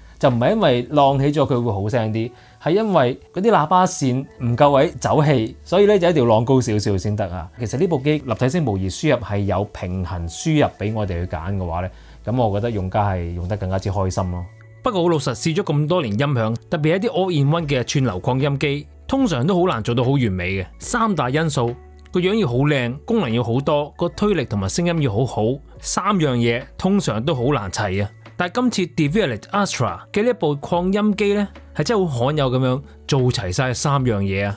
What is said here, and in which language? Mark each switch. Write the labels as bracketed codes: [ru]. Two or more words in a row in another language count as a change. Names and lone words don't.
[yue] 就唔係因為晾起咗佢會好聲啲，係因為嗰啲喇叭線唔夠位走氣，所以咧就一定要晾高少少先得啊。其實呢部機立體聲模擬輸入係有平衡輸入俾我哋去揀嘅話咧，咁我覺得用家係用得更加之開心咯。不過好老實，試咗咁多年音響，特別係一啲 all-in-one 嘅串流擴音機，通常都好難做到好完美嘅。三大因素，個樣要好靚，功能要好多，個推力同埋聲音要好好，三樣嘢通常都好難齊啊。但係今次 Defilet Astra 嘅呢一部擴音機呢，係真係好罕有咁樣做齊晒三樣嘢啊！